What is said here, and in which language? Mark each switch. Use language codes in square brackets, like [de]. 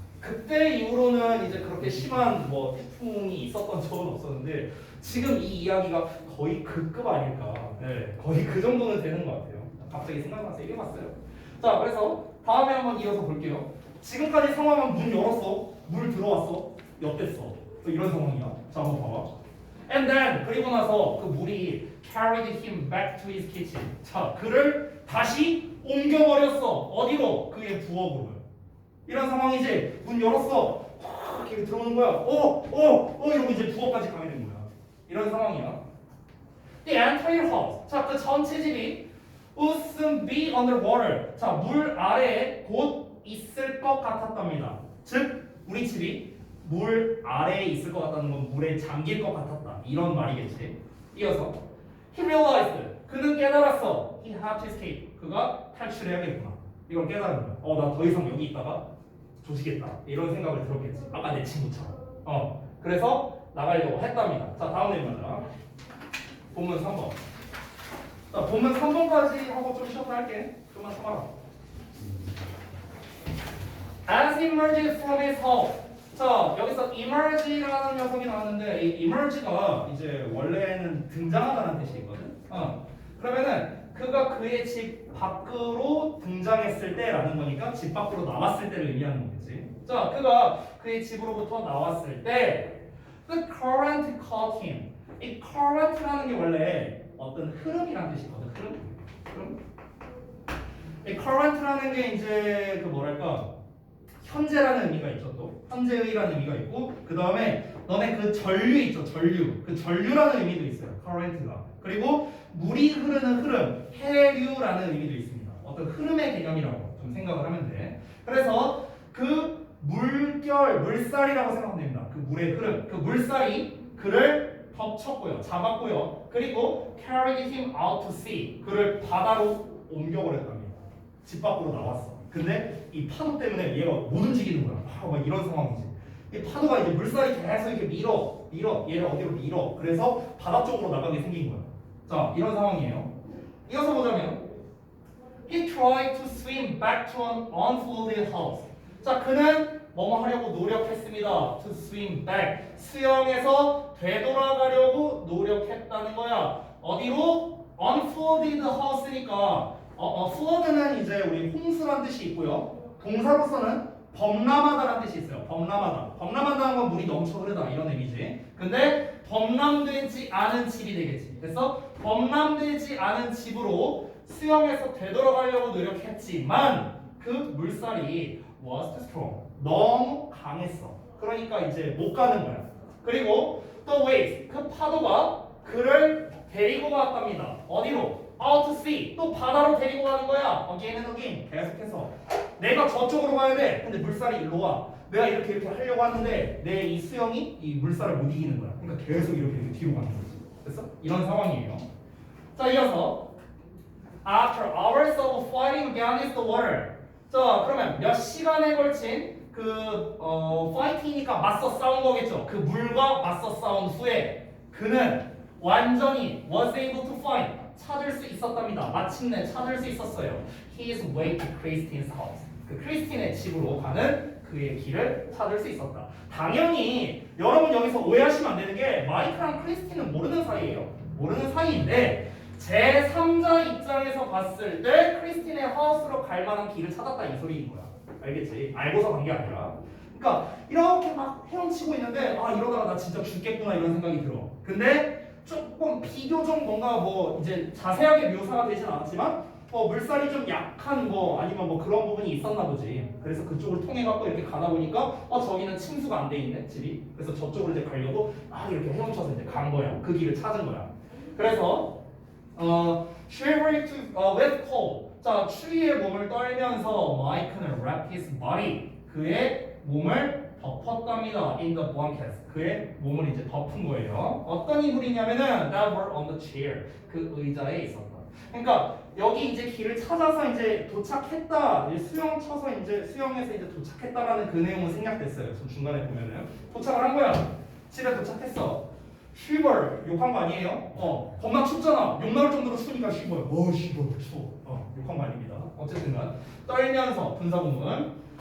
[ko] 그때 이후로는 이제 그렇게 심한 뭐 태풍이 있었던 적은 없었는데 지금 이 이야기가 거의 그 급 아닐까. 네, 거의 그 정도는 되는 것 같아요. 갑자기 생각나서 얘기해봤어요. 자, 그래서 다음에 한번 이어서 볼게요. 지금까지 상황은 문 열었어, 물 들어왔어, 엿댔어. 이런 상황이야. 자, 한번 봐봐. [en] And then [ko] 그리고 나서 그 물이 [en] carried him back to his kitchen. [ko] 자, 그를 다시 옮겨버렸어. 어디로? 그의 부엌으로. 이런 상황이지. 문 열었어. 확 이렇게 들어오는 거야. 이러고 이제 부엌까지 가게 된 거야. 이런 상황이야. [en] The entire house. 자, 그 전체 집이 would soon be underwater. [ko] 자, 물 아래에 곧 있을 것 같았답니다. 즉, 우리 집이 물 아래에 있을 것 같다는 건 물에 잠길 것 같았다. 이런 말이겠지. 이어서 [en] he realized. [ko] 그는 깨달았어. [en] He had to escape. [ko] 그가 탈출해야겠구나. 이걸 깨달은 거야. 나 더 이상 여기 있다가 조지겠다. 이런 생각을 들었겠지. 아까 내 친구처럼. 그래서 나가려고 했답니다. 자, 다음 내용입니다. 본문 3번. 자, 본문 3번까지 하고 좀 쉬었다 할게. 좀만 참아라. [en] As he emerged from his home. [ko] 자, 여기서 emerge라는 녀석이 나왔는데 이 emerge가 이제 원래는 등장하다는 뜻이거든. 그러면은 그가 그의 집 밖으로 등장했을 때라는 거니까 집 밖으로 나왔을 때를 의미하는 거겠지. 자, 그가 그의 집으로부터 나왔을 때 [en] the current caught him. [ko] 이 current라는 게 원래 어떤 흐름이라는 뜻이거든. 흐름. 이 current라는 게 이제 그 뭐랄까 현재라는 의미가 있죠. 또 현재의라는 의미가 있고 그 다음에 너네 그 전류 있죠. 전류. 그 전류라는 의미도 있어요. current가. 그리고 물이 흐르는 흐름, 해류라는 의미도 있습니다. 어떤 흐름의 개념이라고 좀 생각을 하면 돼. 그래서 그 물살이라고 생각하면 됩니다. 그 물의 흐름, 그 물살이 그를 덮쳤고요, 잡았고요. 그리고 [en] carried him out to sea. [ko] 그를 바다로 옮겨버렸답니다. 집 밖으로 나왔어. 근데 이 파도 때문에 얘가 못 움직이는 거야. 막 이런 상황이지. 이 파도가 이제 물살이 계속 이렇게 밀어 얘를 어디로 밀어. 그래서 바다 쪽으로 나가게 생긴 거야. 자, 이런 상황이에요. 이어서 보자면 [en] he tried to swim back to an unflooded house. [ko] 자, 그는 뭐뭐 하려고 노력했습니다. [en] to swim back. [ko] 수영해서 되돌아가려고 노력했다는 거야. 어디로? unflooded house니까 flood는 이제 우리 홍수란 뜻이 있고요. 동사로서는 범람하다라는 뜻이 있어요. 범람하다는 건 물이 넘쳐 흐르다 이런 의미지. 근데 범람되지 않은 집이 되겠지. 그래서 범람되지 않은 집으로 수영해서 되돌아가려고 노력했지만 그 물살이 [en] was too strong. [ko] 너무 강했어. 그러니까 이제 못 가는 거야. 그리고 [en] the waves. [ko] 그 파도가 그를 데리고 갔답니다. 어디로? [en] out to sea. [ko] 또 바다로 데리고 가는 거야. [en] again and again. [ko] 계속해서. 내가 저쪽으로 가야 돼. 근데 물살이 일로 와. 내가 이렇게 하려고 하는데 내 이 수영이 이 물살을 못 이기는 거야. 그러니까 계속 이렇게 뒤로 가는 거지. 됐어? 이런 상황이에요. [en] 자, 이어서 after hours of fighting against the water. [ko] 자, 그러면 몇 시간에 걸친 그 fighting이니까 맞서 싸운 거겠죠. 그 물과 맞서 싸운 후에 그는 완전히 [en] was able to find. [ko] 찾을 수 있었답니다. 마침내 찾을 수 있었어요. [en] His way to Christine's house. [ko] 그 크리스틴의 집으로 가는 그의 길을 찾을 수 있었다. 당연히 여러분 여기서 오해하시면 안 되는 게 마이크랑 크리스틴은 모르는 사이예요. 모르는 사이인데 제3자 입장에서 봤을 때 크리스틴의 하우스로 갈 만한 길을 찾았다 이 소리인 거야. 알겠지? 알고서 간 게 아니라. 그러니까 이렇게 막 헤엄치고 있는데 이러다가 나 진짜 죽겠구나 이런 생각이 들어. 근데 조금 비교적 뭔가 뭐 이제 자세하게 묘사가 되진 않았지만 물살이 좀 약한 아니면 그런 부분이 있었나 보지. 그래서 그쪽을 통해 갖고 이렇게 가다 보니까 저기는 침수가 안 돼 있네 집이. 그래서 저쪽으로 이제 가려고 이렇게 헤엄쳐서 이제 간 거야. 그 길을 찾은 거야. 그래서 [en] shivering with cold. [ko] 자, 추위에 몸을 떨면서 마이크는 [en] wrapped his body. [ko] 그의 몸을 덮었답니다. [en] in the blankets. [ko] 그의 몸을 이제 덮은 거예요. 어떤 인물이냐면은 [en] that were on the chair. [ko] 그 의자에 있었다. 그러니까 여기 이제 길을 찾아서 이제 도착했다. 이제 수영 쳐서 이제 수영해서 이제 도착했다라는 그 내용은 생략됐어요. 좀 중간에 보면은 도착을 한 거야. 집에 도착했어. 쉬벌 욕한 거 아니에요? 겁나 춥잖아. 욕 나올 정도로 추우니까 쉬벌. 쉬벌 추워. 욕한 거 아닙니다. 어쨌든간 떨면서 분사구문